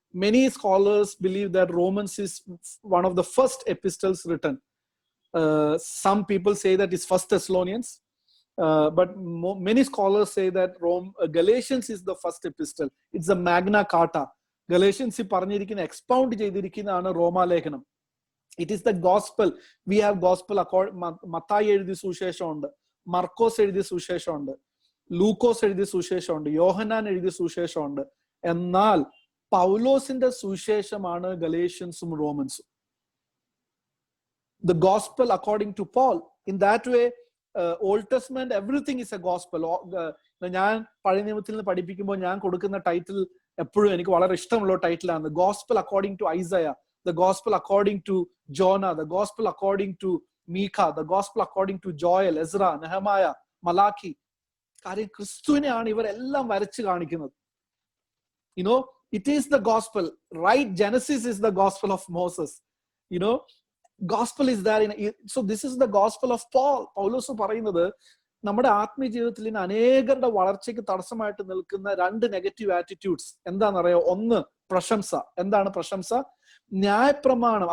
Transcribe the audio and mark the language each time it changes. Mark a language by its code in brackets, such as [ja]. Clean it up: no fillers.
[en] Many scholars believe that Romans is one of the first epistles written. Some people say that it's First Thessalonians, but many scholars say that Galatians is the first epistle. It's the Magna Carta. [ml] Galatians പറഞ്ഞിരിക്കുന്ന എക്സ്പൗണ്ട് ചെയ്തിരിക്കുന്നതാണ് റോമാലേഖനം. [en] It is the gospel. We have gospel [ml] Mathai എഴുതിയ സുവിശേഷമുണ്ട്, മർക്കോസ് എഴുതിയ സുവിശേഷമുണ്ട്, ലൂക്കോസ് എഴുതിയ സുവിശേഷമുണ്ട്, യോഹന്നാൻ എഴുതിയ സുവിശേഷമുണ്ട്. എന്നാൽ പൗലോസിന്റെ സുവിശേഷമാണ് ഗലേഷ്യൻസും റോമൻസും. [en] The gospel according to Paul. In that way, Old Testament, everything is a gospel. [ml] ഞാൻ പഴയ നിയമത്തിൽ നിന്ന് പഠിപ്പിക്കുമ്പോൾ ഞാൻ കൊടുക്കുന്ന ടൈറ്റിൽ എപ്പോഴും എനിക്ക് വളരെ ഇഷ്ടമുള്ള ടൈറ്റിലാണ് [en] Gospel according to Isaiah, the gospel according to Jonah, the gospel according to Micah, the gospel according to Joel, Ezra, Nehemiah, Malachi. [ml] കാര്യം ക്രിസ്തുവിനെയാണ് ഇവരെല്ലാം വരച്ചു കാണിക്കുന്നത്. [en] It is the gospel, right? Genesis is the gospel of Moses. Gospel is there so this is the gospel of Paul. [ml] പൗലോസ് പറയുന്നത് നമ്മുടെ ആത്മീയ ജീവിതത്തിൽ ഇന്ന് അനേകരുടെ വളർച്ചയ്ക്ക് തടസ്സമായിട്ട് നിൽക്കുന്ന 2 നെഗറ്റീവ് ആറ്റിറ്റ്യൂഡ്സ് എന്താണെന്നറിയോ? ഒന്ന്, പ്രശംസ. എന്താണ് പ്രശംസ? ന്യായപ്രമാണം.